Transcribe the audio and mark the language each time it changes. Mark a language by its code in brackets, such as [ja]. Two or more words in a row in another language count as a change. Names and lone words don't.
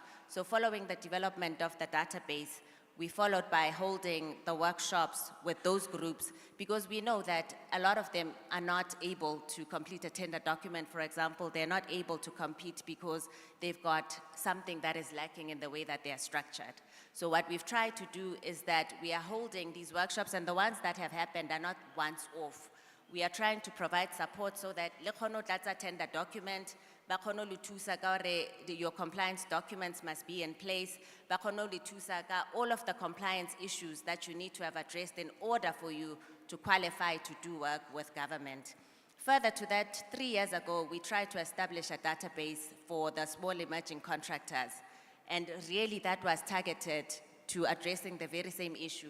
[en] So following the development of the database, we followed by holding the workshops with those groups, because we know that a lot of them are not able to complete a tender document, for example. They're not able to compete because they've got something that is lacking in the way that they are structured. So what we've tried to do is that we are holding these workshops, and the ones that have happened are not once off. We are trying to provide support so that [st] le kgono tlatsa [en] tender document, [st] ba kgono le thusa ka hore [en] your compliance documents must be in place, [st] ba kgono le thusa ka [en] all of the compliance issues that you need to have addressed in order for you to qualify to do work with government. Further to that, 3 years ago, we tried to establish a database for the small emerging contractors. And really that was targeted to addressing the very same issue.